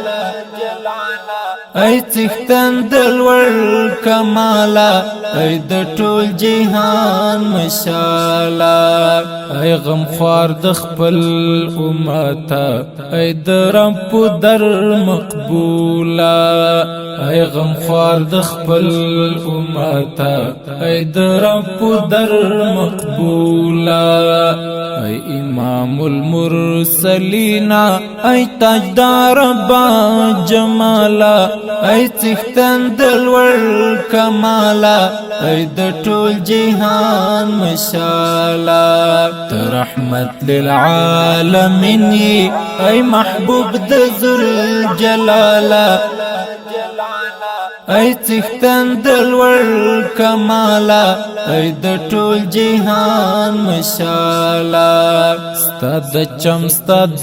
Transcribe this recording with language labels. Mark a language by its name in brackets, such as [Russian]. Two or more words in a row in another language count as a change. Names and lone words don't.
[Pashto] ای څښتن د لوړ کماله ای د ټول جهان مشاله ای غمخوار د خپل امته ای د رب در مقبوله ای غمخوار د خپل امته ای د رب در مقبوله ای [Arabic] امام المرسلین [Pashto] ای تاجدار با جمالا ای څښتن د لوړ کماله ای د ټول جهان مشاله [Arabic] رحمت للعالمین [Pashto] ای محبوب د ذوالجلاله ای څښتن د لوړ کماله ای د ټول جهان مشاله ستا د چم ستا د